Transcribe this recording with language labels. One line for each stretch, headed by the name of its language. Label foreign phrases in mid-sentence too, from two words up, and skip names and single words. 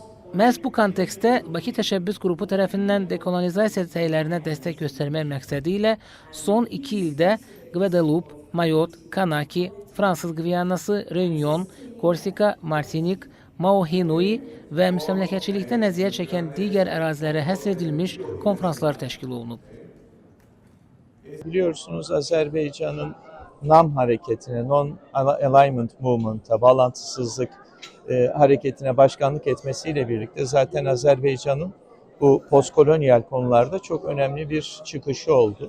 Azerbaijani: Məhz bu kontekstdə Bakı Təşəbbüs Qrupu tərəfindən dekolonizasiya səylərinə dəstək göstərmək məqsədi ilə son 2 ildə Guadeloupe, Mayotte, Kanaki, Fransız Gviyanası, Reunion, Korsika, Martinik, Maohinui və müstəmləkəçilikdən əziyyət çəkən digər ərazilərə həsr edilmiş konfranslar təşkil olunub.
Turkish: Biliyorsunuz Azerbaycan'ın NAM hareketine,
English: Non-Alignment Movement'a,
Turkish: bağlantısızlık hareketine başkanlık etmesiyle birlikte zaten Azerbaycan'ın bu postkolonyal konularda çok önemli bir çıkışı oldu.